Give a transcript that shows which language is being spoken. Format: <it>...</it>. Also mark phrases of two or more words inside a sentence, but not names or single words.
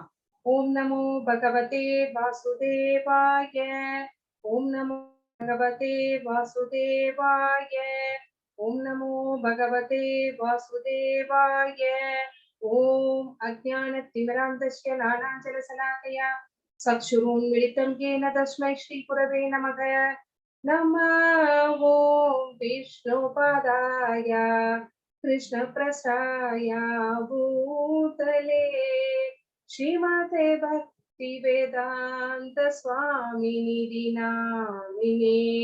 <sa>ॐ नमो भगवते वासुदेवाय. ॐ नमो भगवते वासुदेवाय. ॐ नमो भगवते वासुदेवाय. ॐ अज्ञानतिमिरान्धस्य ज्ञानाञ्जनशलाकया चक्षुरुन्मीलितं येन तस्मै श्रीगुरवे नमः. नमः ओम विष्णुपादाय कृष्णप्रसाय भूतले श्रीमते भक्ति वेदांत स्वामिनिधि नामिने.</sa>